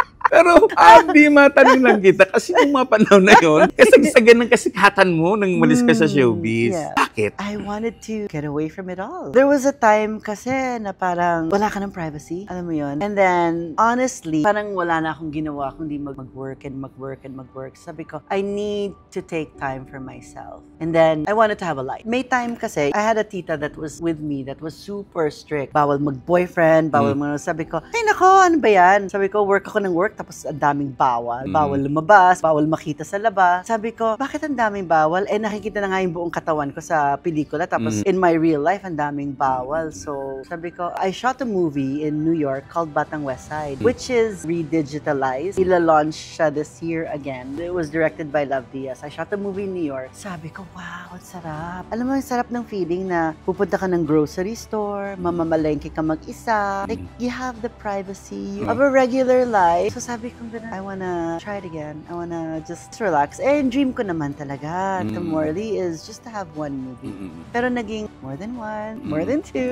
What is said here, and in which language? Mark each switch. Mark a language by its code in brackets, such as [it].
[tl] Pero, Abby, matanong lang kita, kasi nung mga panahon na yun, kasagsagan ng kasikatan mo nang malis ka sa showbiz. Yeah. Bakit? [en] I wanted to get away from it all. There was a time [tl] kasi na parang wala ka ng privacy. Alam mo yun? [en] And then, honestly, [tl] parang wala na akong ginawa kundi mag-work and mag-work and mag-work. Sabi ko, [en] I need to take time for myself. And then, I wanted to have a life. [tl] May time kasi, [en] I had a tita that was with me that was super strict. [tl] Bawal mag-boyfriend, bawal Sabi ko, ay nako, ano ba yan? Sabi ko, work ako ng work, tapos ang daming bawal. Bawal lumabas, bawal makita sa labas. Sabi ko, bakit ang daming bawal? Eh, nakikita na nga yung buong katawan ko sa pelikula. Tapos, [en] in my real life, [tl] ang daming bawal. So, sabi ko, [en] I shot a movie in New York called Batang West Side, which is re-digitalized. [tl] Ila-launch siya [en] this year again. It was directed by Love Diaz. I shot a movie in New York. [tl] Sabi ko, wow, ang sarap. Alam mo, yung sarap ng feeling na pupunta ka ng grocery store, mamamalengke ka mag-isa. [en] Like, you have the privacy of a regular life. [tl] So, sabi ko, [en] I wanna try it again. I wanna just relax. And dream ko [tl] naman talaga, [en] Morley, is just to have one movie. [tl] Pero naging [en] more than one, more than two.